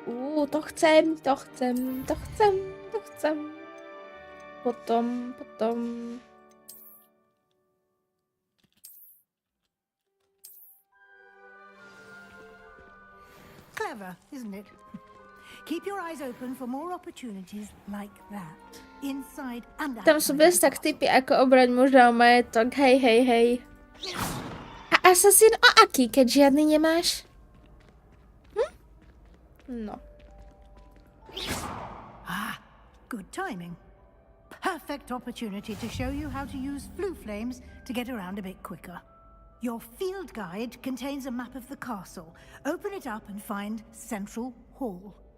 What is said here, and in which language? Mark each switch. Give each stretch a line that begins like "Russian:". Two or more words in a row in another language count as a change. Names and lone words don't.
Slovak: To chcem, to chcem, to chcem, to chcem. Potom.
English: Clever, isn't it? Keep your eyes open for more opportunities like that. Inside and outside.
Slovak: Tam sú bez tak typy, ako obrať muža o majetok. Hej. A asasín o aký, keď žiadny nemáš? No.
English: Good timing. Perfect opportunity to show you how to use flue flames to get around a bit quicker. Your field guide contains a map of the castle. Open it up and find Central Hall.